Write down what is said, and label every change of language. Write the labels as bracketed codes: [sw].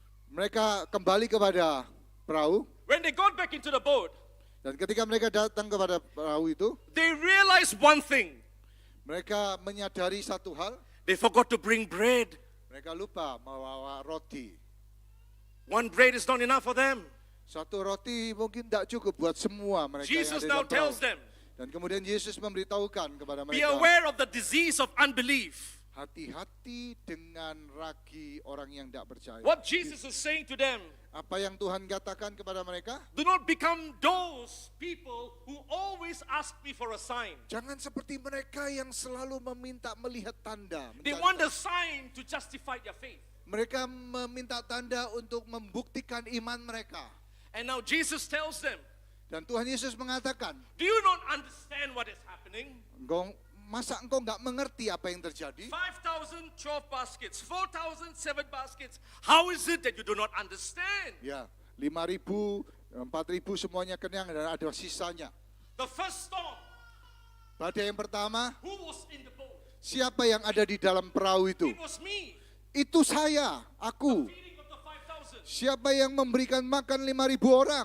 [id] Mereka kembali kepada perahu, [en] When they got back into the boat, [id] dan ketika mereka datang kepada perahu itu, [en] they realized one thing. [id] mereka menyadari satu hal, [en] They forgot to bring bread. [id] mereka lupa membawa roti. [en] One bread is not enough for them. [id] Satu roti mungkin tidak cukup buat semua mereka [en] Jesus [id] yang [en] now [id] ada dalam [en] tells [id] perahu. [en] them, [id] Dan kemudian Yesus memberitahukan kepada [en] be [id] mereka, [en] aware of the disease of unbelief. [id] hati-hati dengan ragi orang yang tidak percaya. [en] What Jesus is saying to them, [id] Apa yang Tuhan katakan kepada mereka? [en] do not become those people who always ask me for a sign. [id] Jangan seperti mereka yang selalu meminta melihat tanda. [en] They [id] mencari [en] want [id] tanda. [en] a sign to justify their faith. [id] Mereka meminta tanda untuk membuktikan iman mereka. [en] And now Jesus tells them, [id] Dan Tuhan Yesus mengatakan, [en] do you not understand what is happening? [id] masa engkau nggak mengerti apa yang terjadi? [en] 5,000, 12 baskets. 4,000, 7 baskets. How is it that you do not understand? [id] Ya, 5.000, 4.000 semuanya kenyang dan ada sisanya. [en] The first storm, [id] Badai yang pertama, [en] who was in the boat? [id] siapa yang ada di dalam perahu itu? [en] It was me. [id] Itu saya, aku. [en] Feeding of the 5,000. [id] Siapa yang memberikan makan 5.000 orang?